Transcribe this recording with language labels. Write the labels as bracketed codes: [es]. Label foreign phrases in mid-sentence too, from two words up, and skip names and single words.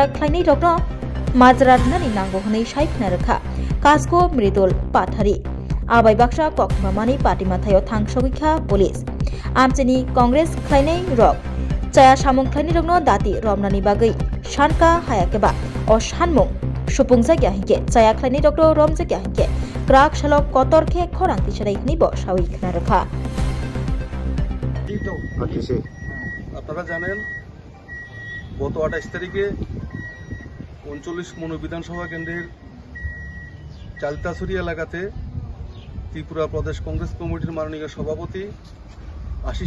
[trp] Klainai Rokno Mazara Nani Nango Honei Shaikna Rakha Kasko Mridul Pathari Abai Baksha Kokmamani Party Mathayo Thangsogikha Police Amchini Congress Klainai Rok Chaya Samung Klainai Rokno Dati Romnani Bagai Shanka Hayakeba O Shanmung Shupungja Gyahinke Chaya Klainai Rokno Romja Gyahinke Krak Shalok Kotorke Khorang Tisharai Nibo Shawikna Rakha [bn] আপনারা জানেন গত 28 তারিখে 39 মনো বিধানসভা কেন্দ্রের চালতাছড়ি এলাকাতে ত্রিপুরা প্রদেশ কংগ্রেস কমিটির মাননীয় সভাপতি আশিস